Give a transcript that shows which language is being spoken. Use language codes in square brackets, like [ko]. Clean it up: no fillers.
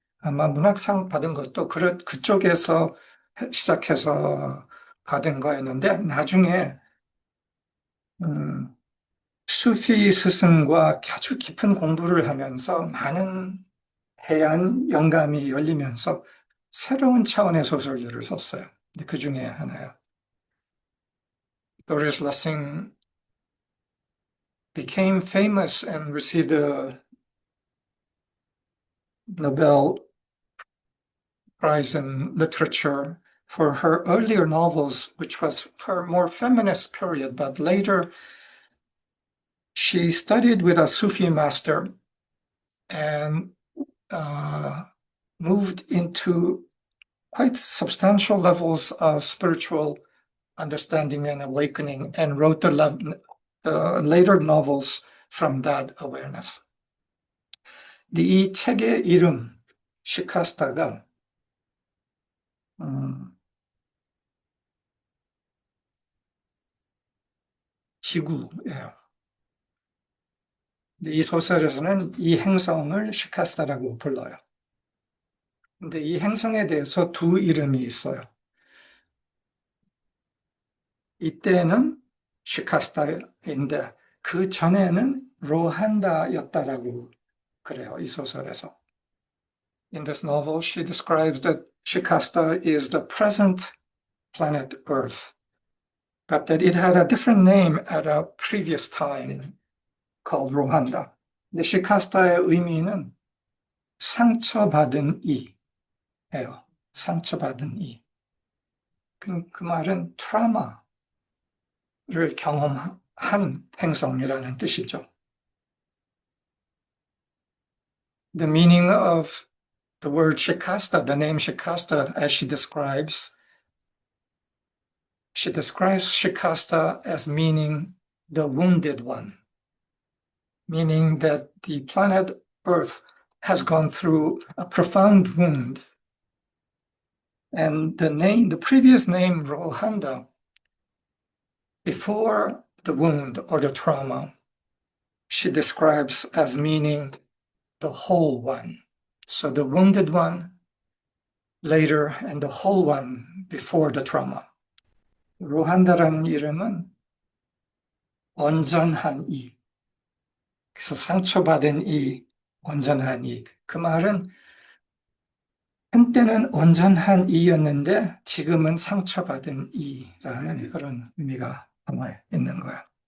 [ko] 아마 문학상 받은 것도 그쪽에서 시작해서 받은 거였는데 나중에 수피 스승과 아주 깊은 공부를 하면서 많은 해안 영감이 열리면서 새로운 차원의 소설들을 썼어요. 그 중에 하나요. [en] Doris Lessing became famous and received a Nobel Prize in Literature for her earlier novels, which was her more feminist period, but later she studied with a Sufi master and moved into quite substantial levels of spiritual understanding and awakening, and wrote the later novels from that awareness. [ko] 이 책의 이름, 시카스타가 지구예요. 이 소설에서는 이 행성을 시카스타라고 불러요. 근데 이 행성에 대해서 두 이름이 있어요. 이때는 시카스타인데 그 전에는 로한다였다라고 그래요, 이 소설에서. [en] In this novel, she describes that Shikasta is the present planet Earth, but that it had a different name at a previous time called Rohanda. [ko] 근데 시카스타의 의미는 상처받은 이예요. 상처받은 이. 그 말은 트라우마를 경험한 행성이라는 뜻이죠. [en] The meaning of the word Shikasta, the name Shikasta, as she describes Shikasta as meaning the wounded one, meaning that the planet Earth has gone through a profound wound. And the previous name, Rohanda, before the wound or the trauma, she describes as meaning the whole one. So the wounded one later and the whole one before the trauma. [ko] 로한다라는 이름은 온전한 이. 그래서 상처받은 이, 온전한 이. 그 말은 한때는 온전한 이였는데 지금은 상처받은 이라는 그런 의미가 담아 있는 거야.